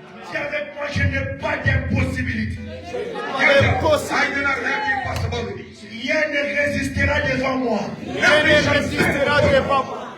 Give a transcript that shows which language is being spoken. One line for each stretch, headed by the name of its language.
French: Dis avec moi, je n'ai pas d'impossibilité.
English: I do not have the impossibilities.
French: Rien ne résistera devant moi. Rien ne résistera devant moi.